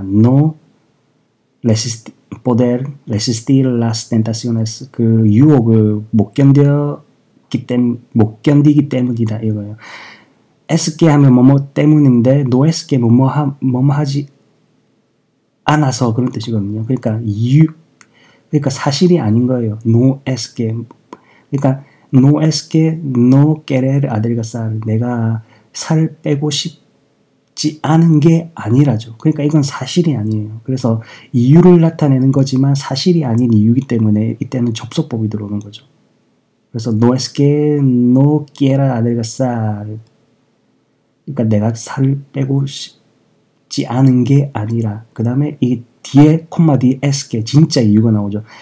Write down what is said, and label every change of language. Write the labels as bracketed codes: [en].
[es] no poder resistir las tentaciones [ko] 그 유혹을 못 견디기 때문이다 이거예요. [es] es que [ko] 하면 뭐뭐 때문인데 [es] no es que [ko] 뭐뭐 하지 않아서 그런 뜻이거든요. 그러니까 사실이 아닌 거예요. [es] no es que [ko] 그러니까 [es] no es que no querer adelgazar [ko] 내가 살 빼고 싶지 않은 게 아니라죠. 그러니까 이건 사실이 아니에요. 그래서 이유를 나타내는 거지만 사실이 아닌 이유이기 때문에 이때는 접속법이 들어오는 거죠. 그래서 [es] no es que no quiera adelgazar [ko] 그러니까 내가 살 빼고 싶지 않은 게 아니라 그 다음에 이 뒤에 콤마 뒤에 [es] es que [ko] 진짜 이유가 나오죠.